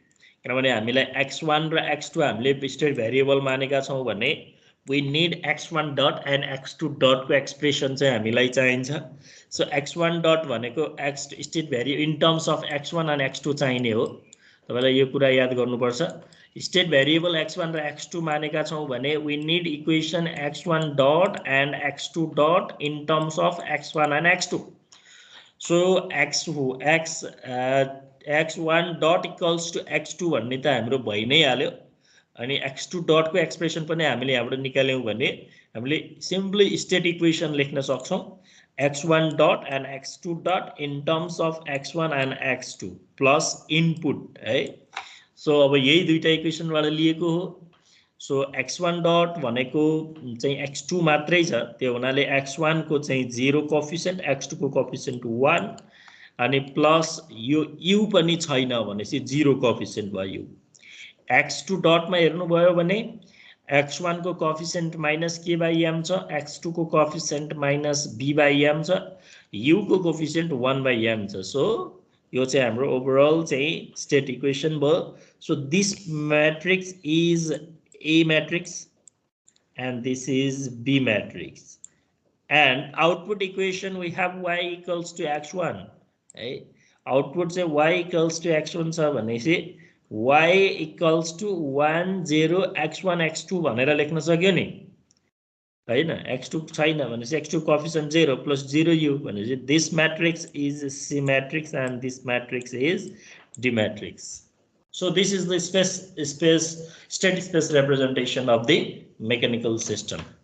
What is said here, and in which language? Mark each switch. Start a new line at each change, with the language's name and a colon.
Nepali: किनभने हामीलाई x1 र x2 हामीले स्टेट भेरिएबल मानेका छौं भने
English: we need x1 dot and x2 dot
Nepali: को एक्सप्रेसन चाहिँ हामीलाई चाहिन्छ. सो x1 dot भनेको x state variable
English: in terms of x1 and x2
Nepali: चाहिने हो. तपाईलाई यो कुरा याद गर्नुपर्छ. स्टेट भेरिएबल x1 र x2 मानेका छौं भने
English: we need equation x1 dot and x2 dot in terms of x1 and x2. So x1 dot equals to x2
Nepali: भन्ने त हाम्रो भइ नै हाल्यो अनि x2 डट को एक्सप्रेसन पनि हामीले यहाँबाट निकाल्यौं भने हामीले सिम्पली स्टेट इक्वेसन लेख्न सक्छौं
English: x1 dot and x2 dot in terms of x1 and x2 plus input
Nepali: है. सो अब यही दुईटा इक्वेसनबाट लिएको हो. सो x1 डट भनेको चाहिँ x2 मात्रै छ, त्यो हुनाले x1 को चाहिँ 0 कोएफिसिएन्ट, x2 को कोएफिसिएन्ट 1 अनि प्लस यो u पनि छैन भनेपछि 0 कोएफिसिएन्ट भयो. x2 डट मा हेर्नु भयो भने x1 को coefficient minus k by m छ, x2 को coefficient minus b by m छ, u को कोएफिसिएन्ट 1 by m छ. सो यो चाहिँ हाम्रो ओभरअल चाहिँ स्टेट इक्वेसन भयो.
English: So this matrix is a matrix and this is b matrix and output equation we have y equals to x1 है.
Nepali: Output चाहिँ y equals to x1 छ भनेपछि y equals to 1 0 x1 x2 भनेर लेख्न सक्यो नि हैन. x2 छैन भनेपछि x2 कोएफिसिएन्ट 0 प्लस 0 u भनेपछि
English: this matrix is c matrix and this matrix is d matrix. So this is the state space representation of the mechanical system.